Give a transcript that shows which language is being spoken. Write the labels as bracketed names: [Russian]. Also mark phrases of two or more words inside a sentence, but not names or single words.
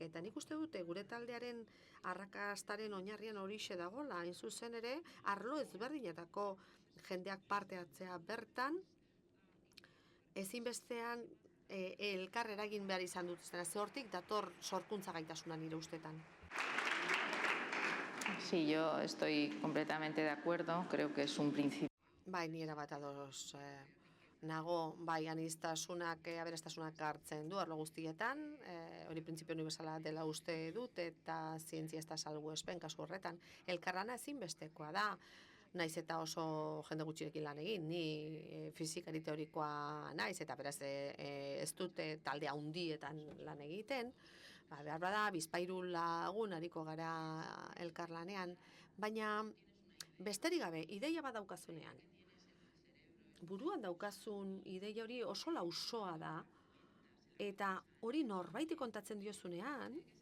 [Basque] Eta nik uste dute gure taldearen arrakastaren oinarrian horixe dagoela, hain zuzen ere, arlo ezberdinetako jendeak parte hartzea bertan, ezinbestean elkar eragin behar izan dutuzten. Ze hortik dator sorkuntza gaitasuna nire ustetan. [Spanish] Sí, yo estoy completamente de acuerdo, creo que es un principio. [Basque] Bai, ni erabat ados nago, aniztasunak, aberastasunak hartzen du arlo guztietan, hori printzipio universala dela uste dut, eta zientzia ez da salbuespen kasu horretan. Elkarlana ezinbestekoa da, naiz eta oso jende gutxirekin lan egin, ni fizikari teorikoa naiz, eta beraz ez dute talde handietan lan egiten, behar bada, bizpairu lagun ariko gara elkarlanean, baina besterik gabe, ideia bat daukazunean, buruan daukazun ideia hori oso lausoa da, eta hori norbaiti kontatzen diozunean,